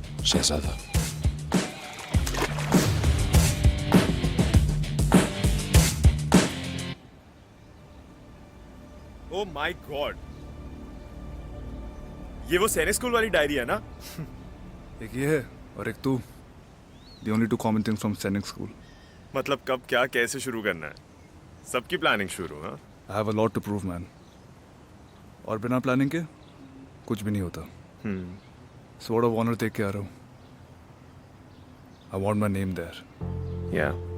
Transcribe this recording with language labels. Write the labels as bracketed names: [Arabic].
[Hindi] Shahzada, [English] oh my God, [Hindi] ये वो सैनिक स्कूल वाली डायरी है ना? एक ये है और एक तू। [English] The only two common things from Sainik School. [Hindi] मतलब कब क्या कैसे शुरू करना है, सबकी प्लानिंग शुरू। हाँ, [English] I have a lot to prove, man. [Hindi] और बिना प्लानिंग के कुछ भी नहीं होता। Sword of Honor देख के आ रहा हूँ। [English] I want my name there. Yeah.